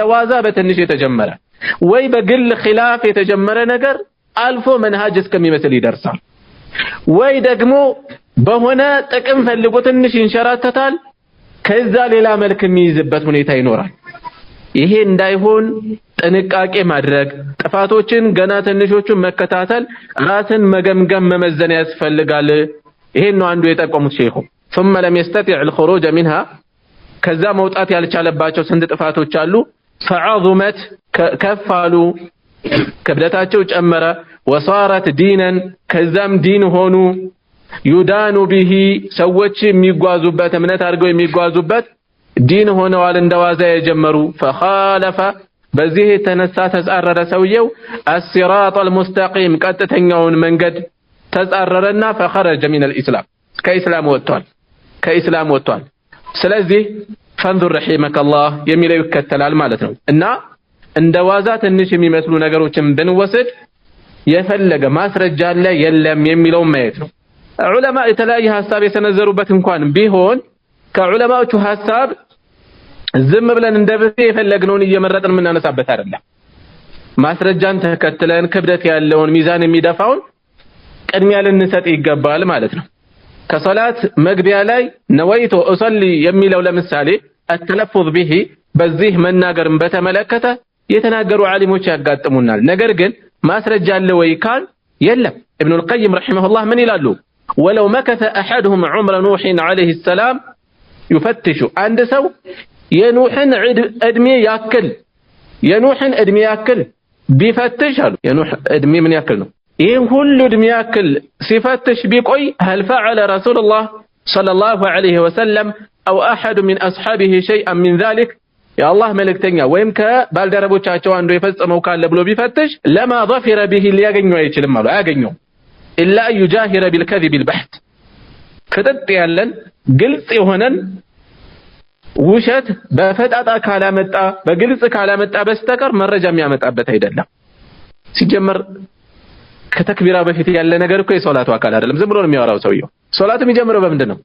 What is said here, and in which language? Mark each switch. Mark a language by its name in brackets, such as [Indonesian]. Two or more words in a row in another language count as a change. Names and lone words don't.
[Amharic] ዋዛ በትንሽ የተጀመረ ወይ በግል ኺላፍ የተጀመረ ነገር አልፎ መንሃጅ እስከሚመስል ይደርሳል። ወይ ደግሞ በሆነ ጥቅም ፈልጎ ትንሽ ይንሸራተታል፣ ከዛ ሌላ መልክ የሚይዝበት ሁኔታ ይኖራል። ይሄ እንዳይሆን ጥንቃቄ ማድረግ፣ ጥፋቶችን ገና ትንሾቹን መከታተል፣ ራስን መገምገም መመዘን ያስፈልጋል። ይሄን ነው አንዱ የጠቆሙት ሼኹ። [Arabic] ثم لم يستطع الخروج منها [Amharic] ከዛ መውጣት ያልቻለባቸው ስንት ጥፋቶች አሉ። فعظمت ከፋሉ ክብደታቸው ጨመረ። [Arabic] وصارت دينا [Amharic] ከዛም ዲን ሆኑ። [Arabic] يدان به [Amharic] ሰዎች የሚጓዙበት እምነት አድርገው የሚጓዙበት ዲን ሆነዋል እንደዋዛ የጀመሩ። فخالف በዚህ የተነሳ ተጻረረ ሰውየው [Arabic] الصراط المستقيم [Amharic] ቀጥተኛውን መንገድ ተጻረረና [Arabic] فخرج من الاسلام [Amharic] ከኢስላም ወጥቷል። ስለዚህ [Arabic] فانظر رحمك الله [Amharic] የሚለው ይከተላል ማለት ነው። እና እንደዋዛ ትንሽ የሚመስሉ ነገሮችን ብንወስድ የፈለገ ማስረጃ አለ የለም የሚለው ማየት ነው። ዑለማ የተለያየ ሐሳብ የሰነዘሩበት እንኳን ቢሆን ከዑለማዎቹ ሐሳብ ዝም ብለን እንደብሴ የፈለግነውን እየመረጥን የምናነሳበት አይደለም። ማስረጃን ተከትለን ክብደት ያለውን ሚዛን የሚደፋውን ቅድሚያ ልንሰጥ ይገባል ማለት ነው። ከሶላት መግቢያ ላይ [Arabic] نويت أصلي [Amharic] የሚለው ለምሳሌ [Arabic] التلفظ به [Amharic] በዚህ መናገርን በተመለከተ የተናገሩ ዓሊሞች ያጋጥሙናል። ነገር ግን ማስረጃ አለ ወይ ካል የለም። ኢብኑ አልቀይም ረሂመሁላህ ምን ይላሉ? [Arabic] ولو مكث أحدهم عمر نوح عليه السلام [Amharic] ይፈትሹ አንድ ሰው የኑህን እድሜ ያክል ቢፈትሽ አሉ። የኑህ እድሜ ምን ያክል ነው? ይህን ሁሉ እድሜ ያክል ሲፈትሽ ቢቆይ [Arabic] هل فعل رسول الله صلى الله عليه وسلم أو أحد من أصحابه شيئا من ذلك [Amharic] የአላህ መልእክተኛ ወይም ከባልደረቦቻቸው አንዱ የፈጸመው ካለ ብሎ ቢፈትሽ [Arabic] لما ظفر به [Amharic] ሊያገኘው አይችልም አሉ። አያገኘው [Arabic] إلا أن يجاهر بالكذب البحت [Amharic] ፍጥጥ ያለን ግልጽ የሆነን ውሸት በፈጣጣ ካላመጣ በግልጽ ካላመጣ በስተቀር መረጃ የሚያመጣበት አይደለም። ሲጀመር ከተክቢራ በፊት ያለ ነገር እኮ የሶላቱ አካል አይደለም። ዝም ብሎ ነው የሚያወራው ሰውየው። ሶላቱ የሚጀምረው በምንድን ነው?